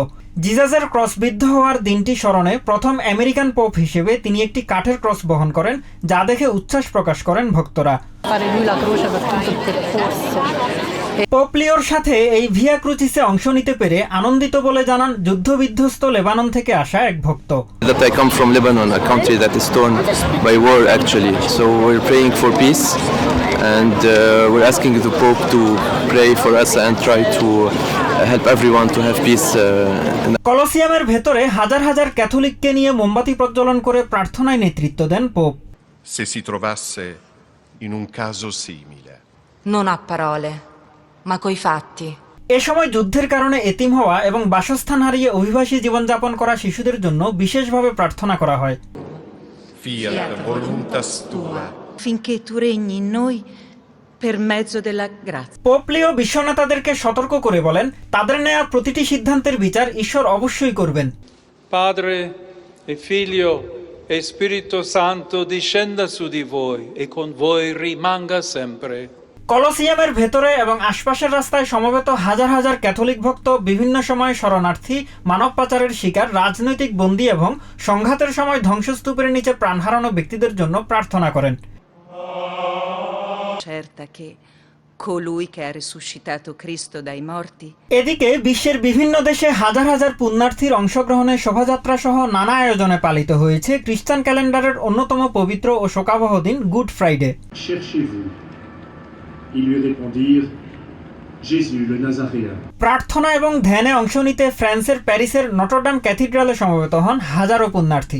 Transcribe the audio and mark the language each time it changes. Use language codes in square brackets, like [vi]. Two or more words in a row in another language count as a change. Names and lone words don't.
[bn] জিজাসের ক্রসবিদ্ধ হওয়ার দিনটি স্মরণে প্রথম আমেরিকান পোপ হিসেবে তিনি একটি কাঠের ক্রস বহন করেন, যা দেখে উচ্ছ্বাস প্রকাশ করেন ভক্তরা। পোপ লিওর সাথে এই [la] via crucis [bn] অংশ নিতে পেরে আনন্দিত বলে জানান যুদ্ধবিধ্বস্ত লেবানন থেকে আসা এক ভক্ত। [en] That I come from Lebanon, a country that is torn by war actually. So we're praying for peace and we're asking the Pope to pray for us and try to help everyone to have peace. [bn] কলোসিয়ামের ভেতরে হাজার হাজার ক্যাথলিককে নিয়ে মোমবাতি প্রজ্বলন করে প্রার্থনায় নেতৃত্ব দেন পোপ। [it] Se si trovasse in un caso simile. Non ha parole, ma coi fatti. [bn] এ সময় যুদ্ধের কারণে এতিম হওয়া এবং বাসস্থান হারিয়ে অভিবাসী জীবনযাপন করা শিশুদের জন্য বিশেষভাবে প্রার্থনা করা হয়। [la] Fiat voluntas tua. [it] Finché tu regni in noi per mezzo della grazia. [bn] পোপ লিও বিশ্বনেতাদেরকে সতর্ক করে বলেন, তাদের নেয়া প্রতিটি সিদ্ধান্তের বিচার ঈশ্বর অবশ্যই করবেন। [it] Padre e Figlio e Spirito Santo discenda su di voi e con voi rimanga sempre. [bn] কলোসিয়ামের ভেতরে এবং আশপাশের রাস্তায় সমবেত হাজার হাজার ক্যাথলিক ভক্ত বিভিন্ন সময় শরণার্থী, মানব পাচারের শিকার, রাজনৈতিক বন্দী এবং সংঘাতের সময় ধ্বংসস্তূপের নিচে প্রাণ হারানো ব্যক্তিদের জন্য প্রার্থনা করেন। [it] Certa che colui che ha risuscitato Cristo dai morti. [bn] এদিকে বিশ্বের বিভিন্ন দেশে হাজার হাজার পুণ্যার্থীর অংশগ্রহণে শোভাযাত্রা সহ নানা আয়োজনে পালিত হয়েছে খ্রিস্টান ক্যালেন্ডারের অন্যতম পবিত্র ও শোকাবহ দিন [en] good Friday. [bn] প্রার্থনা এবং ধ্যানে অংশ নিতে ফ্রান্সের প্যারিসের নটরডাম ক্যাথিড্রালে সমবেত হন হাজারো পুণ্যার্থী।